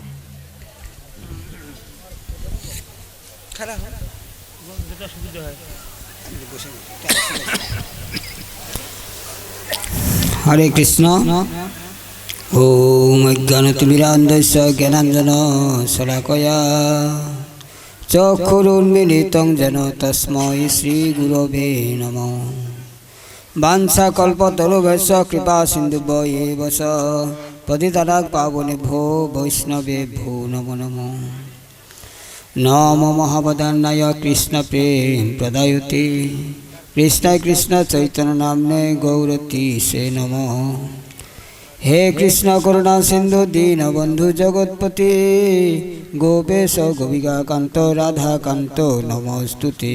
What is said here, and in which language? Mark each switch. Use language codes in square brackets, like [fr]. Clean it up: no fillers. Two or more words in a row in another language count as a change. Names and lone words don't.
[bn] হরে কৃষ্ণ। [sa] ওম অজ্ঞানতিমিরান্ধস্য জ্ঞানাঞ্জন শলাকয়া চক্ষুরুন্মিলিतं যেন তস্मै শ্রীগুরবে নমঃ। বাঞ্ছাকল্পতরুভ্যশ্চ কৃপা সিন্ধুভ্যো এব চ পতিতানাং পাবনেভ্যো বৈষ্ণবেভ্যো নমো নমঃ। নমো মহাবদান্নায় কৃষ্ণ প্রেম প্রদায়তে কৃষ্ণায় কৃষ্ণ চৈতন্য নাম্নে গৌরতি সে নমঃ। হে কৃষ্ণ করুণা সিন্ধু দীনবন্ধু জগৎপতি গোপেশ গোপিকাকান্ত রাধাকান্ত নমস্তুতে।